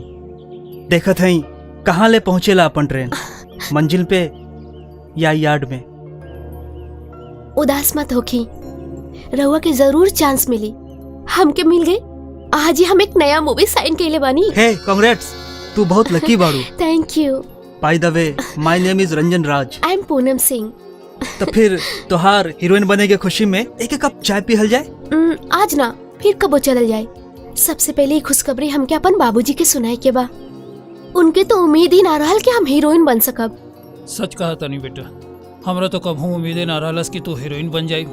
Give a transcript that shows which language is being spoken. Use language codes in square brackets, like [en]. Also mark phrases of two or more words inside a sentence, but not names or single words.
[bho] देखत हई कहाँ ले पहुँचेला अपन ट्रेन, मंजिल पे या यार्ड में। उदास मत होखी, रउआ के जरूर चांस मिली। हमके मिल गई। आज ही हम एक नया मूवी साइन कैले बानी। [en] hey congrats, [bho] तू बहुत लकी बाड़ू। [en] thank you. by the way, my name is रंजन राज। आई एम पूनम सिंह। [bho] तो फिर तोहार हीरोइन बने के खुशी में एक कप चाय पिहल जाए। आज ना, फिर कबो चलल जाए। सबसे पहले ही खुशखबरी हमके अपन बाबूजी के सुनाए के बा। उनके तो उम्मीद ही ना रहल कि हम हीरोइन बन सकब। सच कहा तनी बेटा, हमरा तो कबहू उम्मीदें ना रहलस कि तू हीरोइन बन जाई।